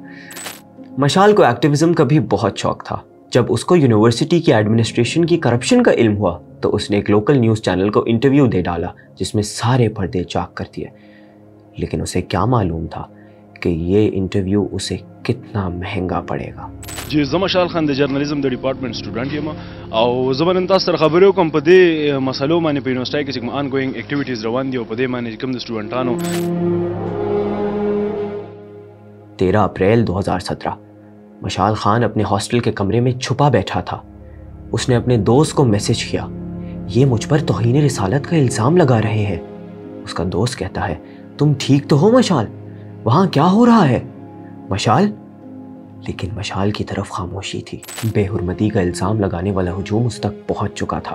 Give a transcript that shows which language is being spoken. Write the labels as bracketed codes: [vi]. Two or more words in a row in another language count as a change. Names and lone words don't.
[ur] مشال کو ایکٹیویزم کا بھی بہت شوق تھا۔ جب اس کو یونیورسٹی کی ایڈمنسٹریشن کی کرپشن کا علم ہوا تو اس نے ایک لوکل نیوز چینل کو انٹرویو دے ڈالا جس میں سارے پردے چاک کر دیے۔ لیکن اسے کیا معلوم تھا کہ یہ انٹرویو اسے کتنا مہنگا پڑے گا۔ [ps] جی زما مشال خان د جرنالیزم د ډپارټمنټ سټوډنټ یم او زه به نن تاسو سره خبرې وکړم په دې مسلو باندې په یونیورسټۍ کې چې کوم [en] on going activities [ps] روان دي او په دې باندې کوم د سټوډنټانو [ur] 13 اپریل 2017 مشال خان اپنے ہاسٹل کے کمرے میں چھپا بیٹھا تھا۔ اس نے اپنے دوست کو میسج کیا، یہ مجھ پر توہین رسالت کا الزام لگا رہے ہیں۔ اس کا دوست کہتا ہے، تم ٹھیک تو ہو مشال؟ وہاں کیا ہو رہا ہے مشال؟ لیکن مشال کی طرف خاموشی تھی۔ بے حرمتی کا الزام لگانے والا ہجوم اس تک پہنچ چکا تھا۔